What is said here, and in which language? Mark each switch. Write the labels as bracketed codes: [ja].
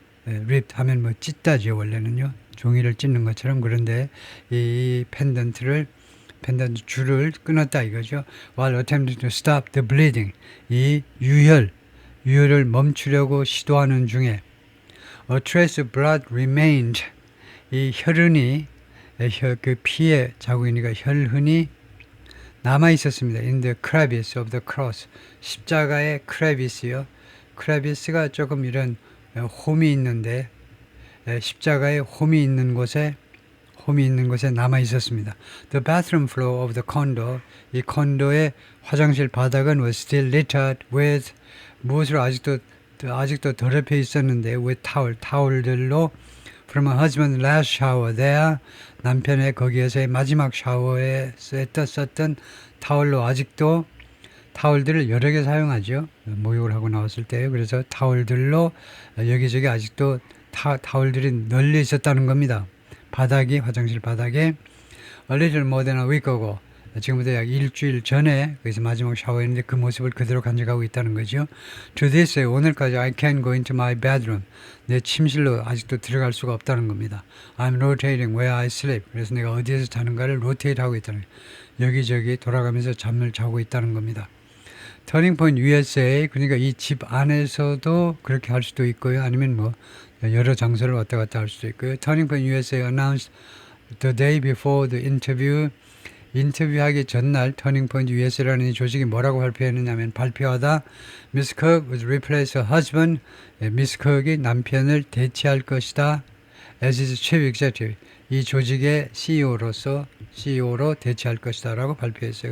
[ko] ripped 하면 뭐 찢다죠. 원래는요. 종이를 찢는 것처럼. 그런데 이 펜던트 줄을 끊었다 이거죠. [en] While attempting to stop the bleeding. [ko] 이 유혈을 멈추려고 시도하는 중에 [en] a trace of blood remained. [ko] 이 혈흔이, 그 피의 자국이니까 혈흔이 남아 있었습니다. [en] In the crevice of the cross. [ko] 십자가의 crevice요. crevice가 조금 이런 홈이 있는데, 십자가의 홈이 있는 곳에 남아 있었습니다. [en] The bathroom floor of the condo. [ko] 이 콘도의 화장실 바닥은 [en] was still littered with, [ko] 무엇으로 아직도 더럽혀 있었는데 with 타올들로 [en] from her husband's last shower there. [ko] 남편의 거기에서의 마지막 샤워에 썼던 타올로, 아직도 타올들을 여러 개 사용하죠. 목욕을 하고 나왔을 때요. 그래서 타올들로 여기저기 아직도 타올들이 널려 있었다는 겁니다. 화장실 바닥에. [en] A little more than a week ago. [ko] 지금부터 약 일주일 전에 거기서 마지막 샤워했는데 그 모습을 그대로 간직하고 있다는 거죠. [en] To this day, [ko] 오늘까지 [en] I can't go into my bedroom. [ko] 내 침실로 아직도 들어갈 수가 없다는 겁니다. [en] I'm rotating where I sleep. [ko] 그래서 내가 어디에서 자는가를 rotate 하고 있다는 거예요. 여기저기 돌아가면서 잠을 자고 있다는 겁니다. 터닝 포인트 USA, 그러니까 이 집 안에서도 그렇게 할 수도 있고요. 아니면 뭐 여러 장소를 왔다 갔다 할 수도 있고요. [en] 터닝 포인트 USA announced the day before the interview. [ko] 인터뷰하기 전날 터닝 포인트 USA라는 이 조직이 뭐라고 발표했느냐면 발표하다 [en] Miss Kirk would replace her husband. [ko] 미스 kirk이 남편을 대체할 것이다. [en] As his chief executive. [ko] 이 조직의 CEO로 대체할 것이다 라고 발표했어요.